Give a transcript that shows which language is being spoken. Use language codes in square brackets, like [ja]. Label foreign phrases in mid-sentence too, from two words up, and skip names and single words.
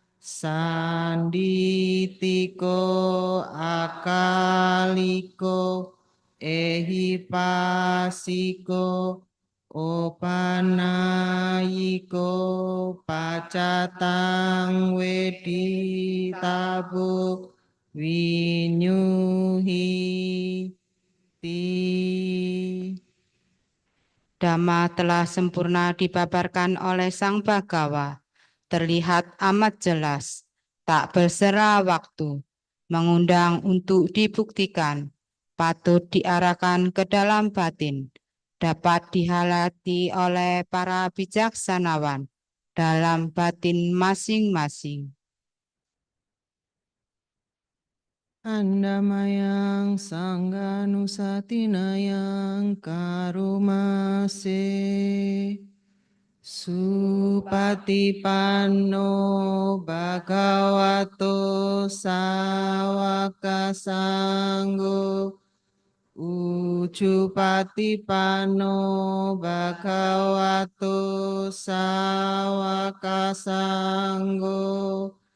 [pi] Sanditiko Akaliko Ehipasiko Opanayiko Pacatang Weditabu Winyuhi Ti. [id] Dhamma telah sempurna dipaparkan oleh Sang Bhagawa, terlihat amat jelas, tak bersera waktu, mengundang untuk dibuktikan, patut diarahkan ke dalam batin, dapat dihalati oleh para bijaksanawan dalam batin masing-masing. [pi] Andamayang Sangganusatinayang Karumase Supatipanno Bhagavato Sawaka Sanggo Ucupatipanno Bhagavato Sawaka Sanggo